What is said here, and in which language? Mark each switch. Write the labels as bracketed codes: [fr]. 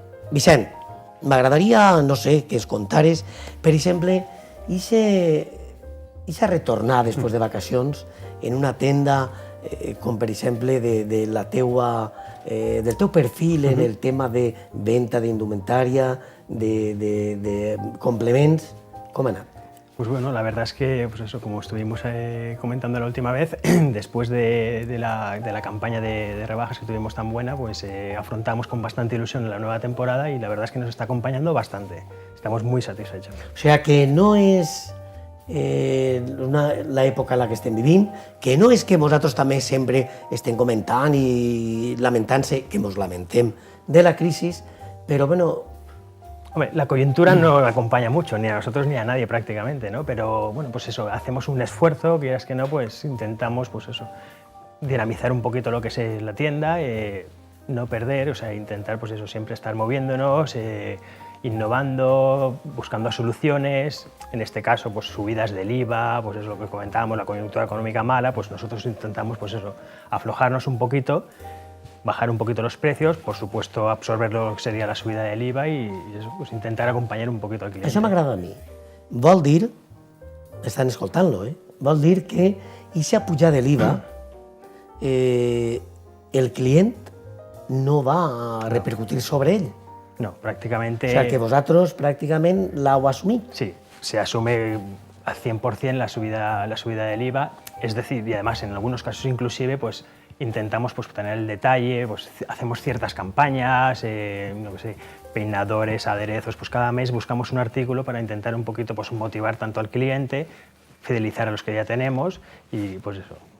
[ca] Vicent, m'agradaria, no sé, que es contares, per exemple, ixa retornar després de vacacions en una tenda, com per exemple del teu perfil en el tema de venta d'indumentària, de complements, com ha anat? [es] Pues bueno, la verdad es que, pues eso, como estuvimos comentando la última vez, después de la campaña de rebajas que tuvimos tan buena, pues afrontamos con bastante ilusión la nueva temporada y la verdad es que nos está acompañando bastante. Estamos muy satisfechos. O sea, [ca] que no és l'època en la que estem vivint, que no és que vosaltres també sempre estem comentant i lamentant-se, que mos lamentem de la crisi, però bueno... [es] Hombre, la coyuntura no acompaña mucho, ni a nosotros ni a nadie prácticamente, ¿no? Pero bueno, pues eso, hacemos un esfuerzo, quieras que no, pues intentamos, pues eso, dinamizar un poquito lo que es la tienda, no perder, o sea, intentar, pues eso, siempre estar moviéndonos, innovando, buscando soluciones, en este caso, pues subidas del IVA, pues es lo que comentábamos, la coyuntura económica mala, pues nosotros intentamos, pues eso, aflojarnos un poquito, bajar un poquito los precios, por supuesto absorber lo que sería la subida del IVA y eso, pues intentar acompañar un poquito al cliente. [ca] Això m'agrada a mi. Vol dir, estan escoltant-lo, vol dir que aquesta pujada de l'IVA el client no va a repercutir sobre ell. [es] No, prácticamente... O sea, [ca] que vosaltres pràcticament l'heu assumit. [es] Sí, se asume al 100% la subida del IVA, es decir, y además en algunos casos inclusive, pues intentamos pues, tener el detalle, pues, hacemos ciertas campañas, no sé, peinadores, aderezos, pues cada mes buscamos un artículo para intentar un poquito pues, motivar tanto al cliente, fidelizar a los que ya tenemos y pues eso.